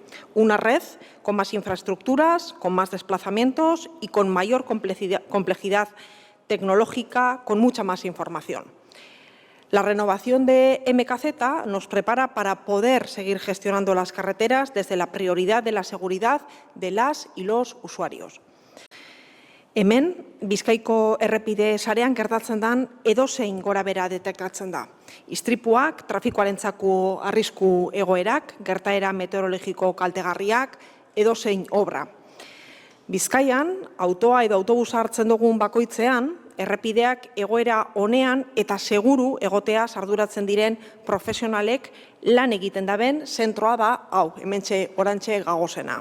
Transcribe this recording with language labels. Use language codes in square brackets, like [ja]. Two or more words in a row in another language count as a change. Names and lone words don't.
[es] Una red con más infraestructuras, con más desplazamientos y con mayor complejidad tecnológica, con mucha más información. La renovación de MKZ nos prepara para poder seguir gestionando las carreteras desde la prioridad de la seguridad de las y los usuarios. [eu] Hemen, Bizkaiko errepide sarean gertatzen den edozein gorabehera detektatzen da. Istripuak, trafikoarentzako arrisku egoerak, gertaera meteorologiko kaltegarriak, edozein obra. Bizkaian, autoa edo autobusa hartzen dugun bakoitzean, errepideak egoera onean eta seguru egotea arduratzen diren profesionalek lan egiten daben zentroa da, hau, hementxe orantxe gagozena.